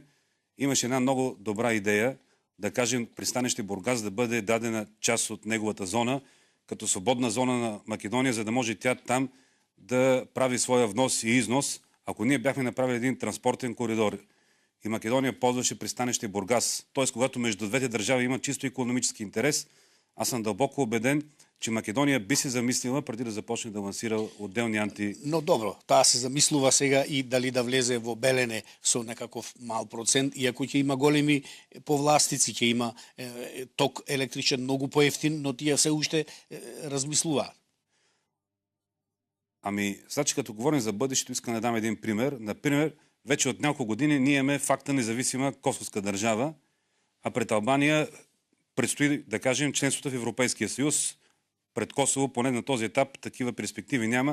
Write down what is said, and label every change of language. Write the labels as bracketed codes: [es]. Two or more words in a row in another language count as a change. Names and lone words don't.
[bg] Имаше една много добра идея, да кажем, пристанище Бургас да бъде дадена част от неговата зона, като свободна зона на Македония, за да може тя там да прави своя внос и износ. Ако ние бяхме направили един транспортен коридор и Македония ползваше пристанище Бургас, т.е. когато между двете държави има чисто икономически интерес, аз съм дълбоко убеден, че Македония би се замислила преди да започне да лансира отделни [mk] Но добро, таа се замислува сега и дали да влезе во Белене со некаков мал процент, иако ќе има големи повластици, ќе има ток електричен многу поевтин, но тие се уште размислуваат. [bg] Ами, значи като говорим за бъдещето, искам да дам един пример. Например, вече от няколко години ние имаме факта независима косовска държава, а пред Албания предстои, да кажем, членството в Европейския съюз. Пред Косово, поне на този етап, такива перспективи няма.